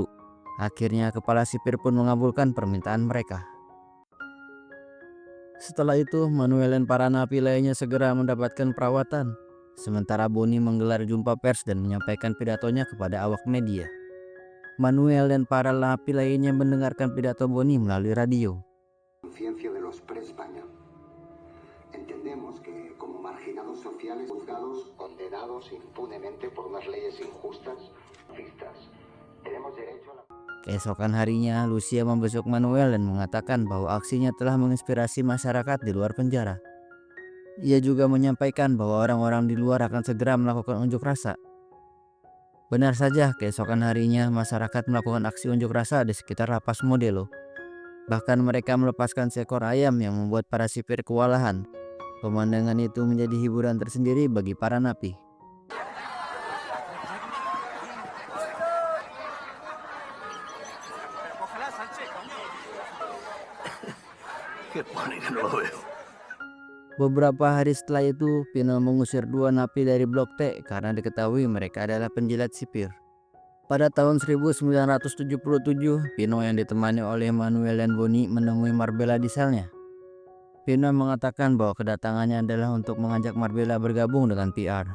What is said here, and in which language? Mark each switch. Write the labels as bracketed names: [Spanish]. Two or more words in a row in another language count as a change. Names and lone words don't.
[Indonesian] Akhirnya kepala sipir pun mengabulkan permintaan mereka. Setelah itu Manuel dan para napi lainnya segera mendapatkan perawatan. Sementara Boni menggelar jumpa pers dan menyampaikan pidatonya kepada awak media. Manuel dan para napi lainnya mendengarkan pidato Boni melalui radio. [Spanish] Conciencia de los pre-España. Entendemos que como marginados sociales juzgados, condenados impunemente por unas leyes injustas, fascistas, tenemos derecho a la... [Indonesian] Keesokan harinya, Lucia membesuk Manuel dan mengatakan bahwa aksinya telah menginspirasi masyarakat di luar penjara. Ia juga menyampaikan bahwa orang-orang di luar akan segera melakukan unjuk rasa. Benar saja, keesokan harinya masyarakat melakukan aksi unjuk rasa di sekitar lapas Modelo. Bahkan mereka melepaskan seekor ayam yang membuat para sipir kewalahan. Pemandangan itu menjadi hiburan tersendiri bagi para napi. [Spanish] ¿Qué pone que no lo veo? [Indonesian] Beberapa hari setelah itu, Pino mengusir dua napi dari Blok T karena diketahui mereka adalah penjilat sipir. Pada tahun 1977, Pino yang ditemani oleh Manuel dan Boni menemui Marbella di selnya. Pino mengatakan bahwa kedatangannya adalah untuk mengajak Marbella bergabung dengan PR.